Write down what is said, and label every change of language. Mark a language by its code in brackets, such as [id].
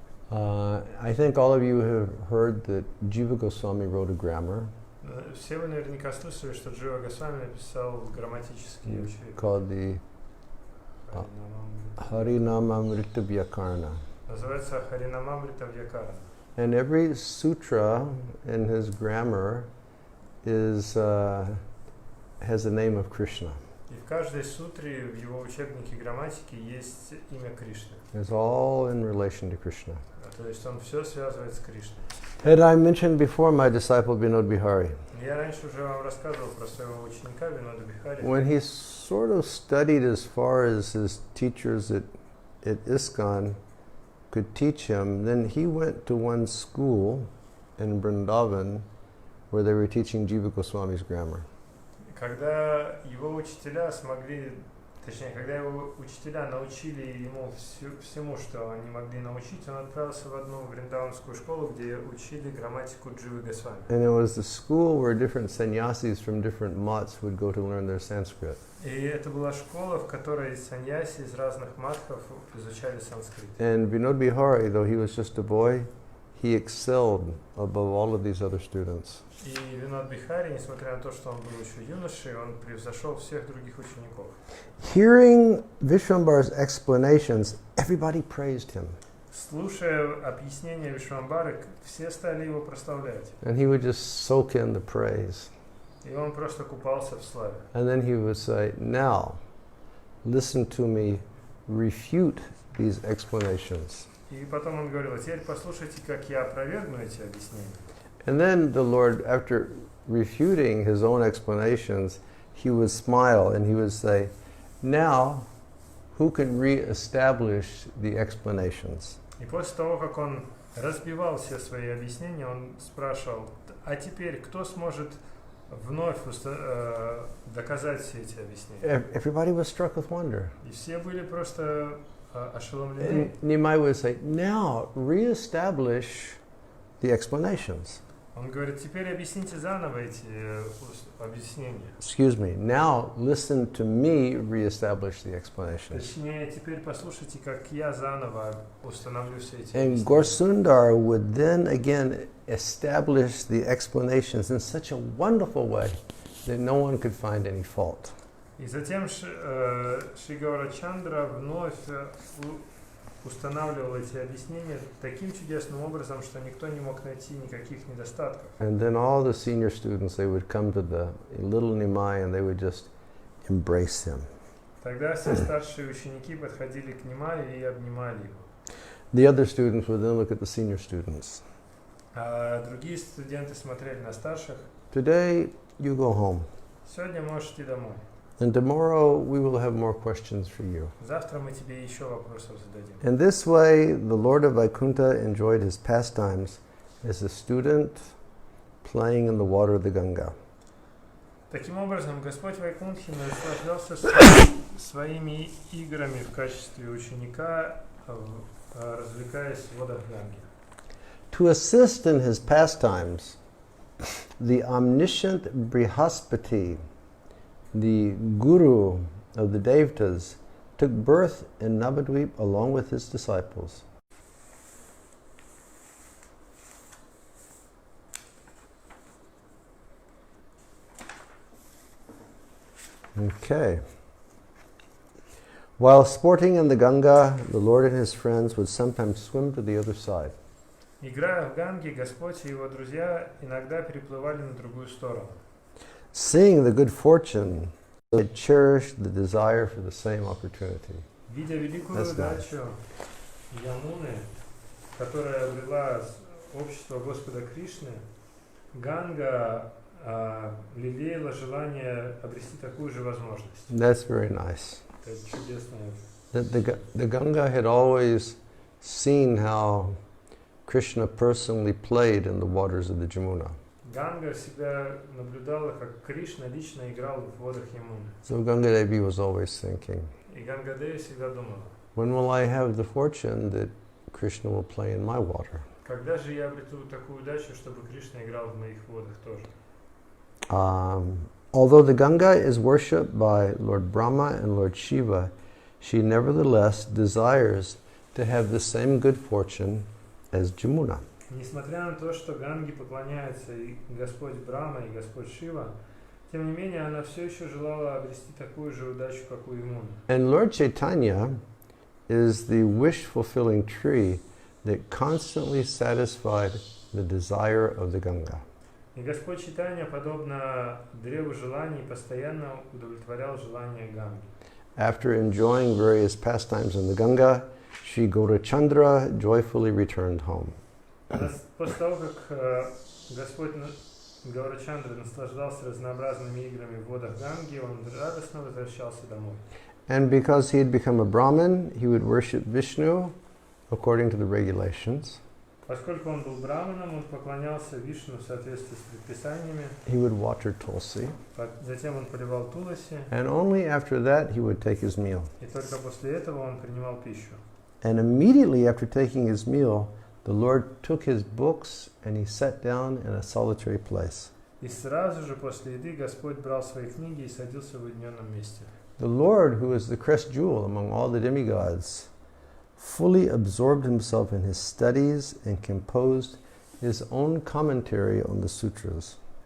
[en] I think all of you have heard that Jiva Goswami wrote a grammar. [ru] Все вы наверняка слышали, что Джива Госвами написал грамматические учебники. [en] called the Harinamamrita Vyakarana. [ru] Называется Харинамамрита Вьякарана. [en] And every sutra in his grammar is has the name of Krishna. [ru] И в каждой сутре в его учебнике грамматики есть имя Кришны. [en] It's all in relation to Krishna. [ru] То есть он все связывает с Кришной. [en] Had I mentioned before my disciple Vinod Bihari? [ru] Я раньше уже вам рассказывал про своего ученика Винода Бихари. [en] When he sort of studied as far as his teachers at ISKCON could teach him, then he went to one school in Vrindavan where they were teaching Jiva Goswami's grammar. [ru] Когда его учителя смогли, точнее, когда его учителя научили ему всему, что они могли научить, он отправился в одну вриндаванскую школу, где учили грамматику Дживы Госвами. [en] And it was the school where different sannyasis from different mats would go to learn their Sanskrit. [ru] И это была школа, в которой саньяси из разных матхов изучали санскрит. [en] And Vinod Bihari, though he was just a boy, he excelled above all of these other students. [ru] И Винод Бихари, несмотря на то, что он был еще юношей, он превзошел всех других учеников. [en] Hearing Vishwambara's explanations, everybody praised him. [ru] Слушая объяснения Вишвамбары, все стали его прославлять. [en] And he would just soak in the praise. [ru] И он просто купался в славе. [en] And then he would say, now, listen to me refute these explanations. [ru] И потом он говорил: теперь послушайте, как я опровергну эти объяснения. [en] And then the Lord, after refuting his own explanations, he would smile and he would say, now, who can re-establish the explanations? [ru] И после того, как он разбивал все свои объяснения, он спрашивал: а теперь кто сможет вновь доказать все эти объяснения? [en] Everybody was struck with wonder. [ru] И все были просто ошеломлены. [en] And Nimai would say, now, re-establish the explanations. [ru] Он говорит: теперь объясните заново эти объяснения. [en] Excuse me, now listen to me re-establish the explanations. [ru] Точнее, теперь послушайте, как я заново установлю все эти [en] And [ru] объяснения. [en] Gorsundar would then again establish the explanations in such a wonderful way that no one could find any fault. [ru] И затем Шри Гаурачандра вновь устанавливал эти объяснения таким чудесным образом, что никто не мог найти никаких недостатков. [en] And then all the senior students, they would come to the little Nimai and they would just embrace him. [ru] Тогда все старшие ученики подходили к Нимаю и обнимали его. [en] The other students would then look at the senior students. [ru] А другие студенты смотрели на старших. [en] Today, you go home. [ru] Сегодня можешь идти домой. [en] And tomorrow, we will have more questions for you. [ru] Завтра мы тебе еще вопросов зададим. [en] In this way, the Lord of Vaikuntha enjoyed his pastimes as a student playing in the water of the Ganga. [ru] Таким образом, Господь Вайкунтхи наслаждался своими играми в качестве ученика, развлекаясь в водах Ганги. [en] To assist in his pastimes, the omniscient Brihaspati, the guru of the Devatas, took birth in Navadvip along with his disciples. Okay. While sporting in the Ganga, the Lord and his friends would sometimes swim to the other side. [ru] Играя в Ганге, Господь и его друзья иногда переплывали на другую сторону. [en] Seeing the good fortune, they cherished the desire for the same opportunity. [ru] Видя великую удачу Ямуны, которая обрела общество Господа Кришны, Ганга лелеяла желание обрести такую же возможность. [en] That's very nice. [ru] Это чудесно. [en] The Ganga had always seen how Krishna personally played in the waters of the Jamuna. [ru] Ганга всегда наблюдала, как Кришна лично играл в водах Ямуны. [en] So Ganga Devi was always thinking, [ru] И Ганга Деви всегда думала: [en] when will I have the fortune that Krishna will play in my water? [ru] когда же я обрету такую удачу, чтобы Кришна играл в моих водах тоже? [en] Although the Ganga is worshipped by Lord Brahma and Lord Shiva, she nevertheless desires to have the same good fortune as Jamuna. [ru] Несмотря на то, что Ганге поклоняются и Господь Брахма, и Господь Шива, тем не менее, она все еще желала обрести такую же удачу, как у Ямуны. [en] And Lord Chaitanya is the wish-fulfilling tree that constantly satisfied the desire of the Ganga. [ru] И Господь Чайтанья, подобно древу желаний, постоянно удовлетворял желания Ганги. [en] After enjoying various pastimes in the Ganga, Sri Gaurachandra joyfully returned home. [ru] После того, как Господь Гаурачандра наслаждался разнообразными играми в водах Ганги, он радостно возвращался домой. [en] And because he had become a Brahmin, he would worship Vishnu according to the regulations. [ru] Поскольку он был браманом, он поклонялся Вишну в соответствии с предписаниями. [en] He would water tulsi. [ru] Затем он поливал туласи. [en] And only after that he would take his meal. [ru] И только после этого он принимал пищу. [en] And immediately after taking his meal, the Lord took his books and he sat down in a solitary place. [ru] И сразу же после еды Господь брал свои книги и садился в уединенном месте. [en] The Lord, who is the crest jewel among all the demigods, fully absorbed himself in his studies and composed his own commentary on the sutras.